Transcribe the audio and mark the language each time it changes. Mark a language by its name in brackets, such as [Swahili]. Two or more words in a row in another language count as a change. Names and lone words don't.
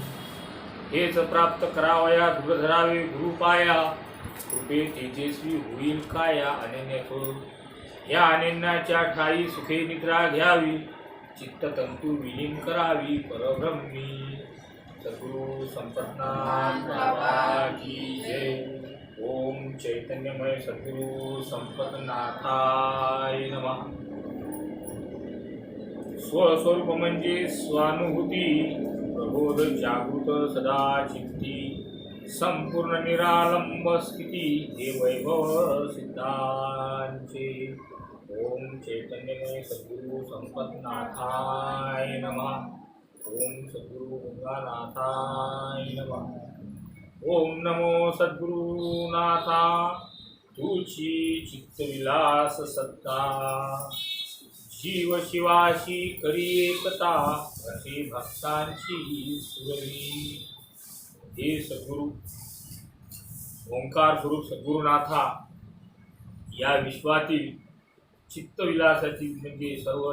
[Marathi] हेच प्राप्त करावया दृढ धरावे गुरुपाया, कृपे तेजस्वी होईल काया अनन्यथ। या अनन्याच्या ठाई सुखे निद्रा घ्यावी, चित्ततंतू विलीन करावी परब्रह्मी। [Hindi] सद्गुरु संपतनाथ बाबा की जय। [Sanskrit] ओम चैतन्यमय सद्गुरु संपतनाथाय नमः। [Marathi] स्वस्वरूप म्हणजे स्वानुभूती, प्रबोध जागृत सदा चित्ती। संपूर्ण निरालंब स्थिती, हे वैभव सिद्धांचे। [Sanskrit] ओम चैतन्यमय सद्गुरु संपतनाथाय नमः। ओम सद्गुरु गंगानाथाय नमः। [Marathi] ओम नमो सद्गुरुनाथा, तुझी चित्तविलास सत्ता। जीव शिवाशी करी एकता, असे भक्तांची सुरवी। हे सद्गुरु ओंकार स्वरूप सद्गुरुनाथा, या विश्वातील चित्तविलासाची म्हणजे सर्व